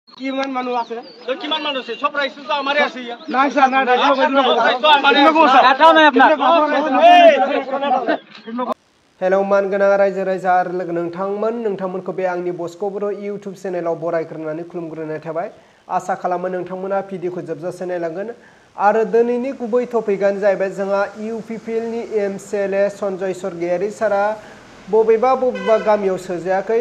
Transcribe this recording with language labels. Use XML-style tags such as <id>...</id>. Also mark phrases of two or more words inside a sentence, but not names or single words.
<as>কিমান মানুহ আছে কিমান মানুহ আছে সব ৰাইজটো তো আমাৰে আছে ইয়া নাই স্যার নাই</as> <brx>हेलौ मानगोनां रायजो राजा आरो लोगो नोंथांमोनखौ बे आंनि बस्क' बर' इउटुब चेनेलाव बरायग्रोनानै खुलुमग्रोनाय थाबाय। आसा खालामो नोंथांमोना भिडिअखौ जोबजासे नायलांगोन आरो दिनैनि गुबै टपिकआनो जाहैबाय जोंहा इउपिपिएलनि एमसिएलए सन्जय स्वर्गियारि सारा बबेबा गामियाव सोजायाखै।</brx>